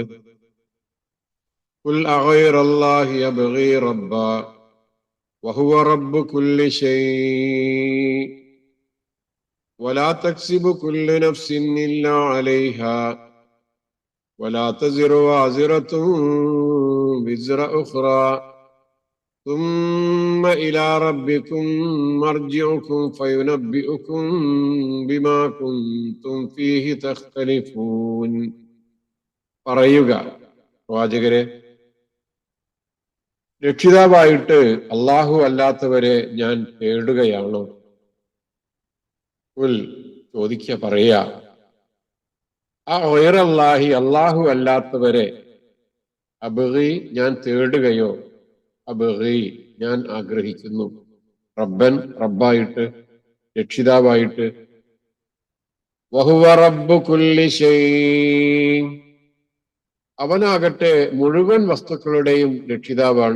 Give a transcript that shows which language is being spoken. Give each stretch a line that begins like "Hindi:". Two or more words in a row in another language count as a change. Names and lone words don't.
Arabic: قل أغير الله أبغي ربا وهو رب كل شيء ولا تكسب كل نفس إلا عليها ولا تزر وازرة وزر أخرى ثم إلى ربكم مرجعكم فينبئكم بما كنتم فيه تختلفون.
Malayalam: പറയുക പ്രവാചകരെ, രക്ഷിതാവായിട്ട് അള്ളാഹു അല്ലാത്തവരെ ഞാൻ തേടുകയാണോ? ചോദിക്കുക, പറയാ, ആ ഗൈറല്ലാഹി അള്ളാഹു അല്ലാത്തവരെ അബ്ഗി ഞാൻ തേടുകയോ, അബ്ഗി ഞാൻ ആഗ്രഹിക്കുന്നു, റബ്ബൻ റബ്ബായിട്ട്, രക്ഷിതാവായിട്ട്,
Arabic: وهو رب كل شيء
Malayalam: അവനാകട്ടെ മുഴുവൻ വസ്തുക്കളുടെയും രക്ഷിതാവാണ്.